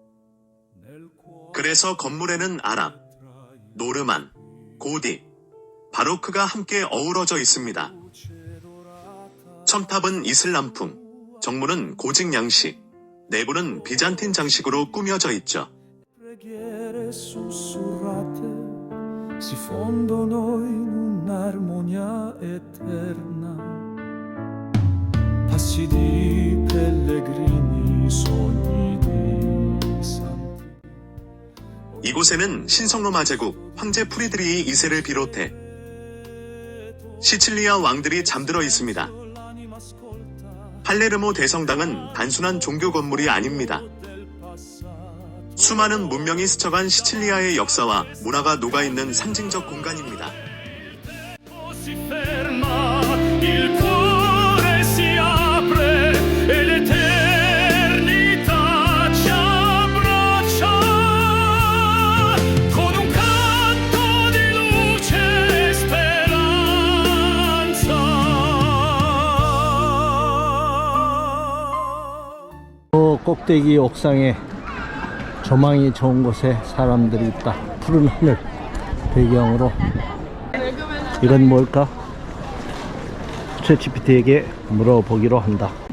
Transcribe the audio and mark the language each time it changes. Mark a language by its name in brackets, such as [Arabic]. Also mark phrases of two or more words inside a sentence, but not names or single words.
[Korean] 그래서 건물에는 아랍, 노르만, 고디, 바로크가 함께 어우러져 있습니다. 첨탑은 이슬람풍, 정문은 고직 양식, 내부는 비잔틴 장식으로 꾸며져 있죠. [Italian] Preghiere sussurrate si fondono in un'armonia eterna. Passi di pellegrini, sogni di santi. [Korean] 이곳에는 신성로마 제국 황제 프리드리히 2세를 비롯해 시칠리아 왕들이 잠들어 있습니다. 팔레르모 대성당은 단순한 종교 건물이 아닙니다. 수많은 문명이 스쳐간 시칠리아의 역사와 문화가 녹아있는 상징적 공간입니다. [Italian] Si ferma, il cuore si apre e l'eternità ci abbraccia con un canto di luce e speranza. [Korean] 꼭대기 옥상에 조망이 좋은 곳에 사람들이 있다. 푸른 하늘 배경으로. 이건 뭘까? 챗GPT에게 물어보기로 한다.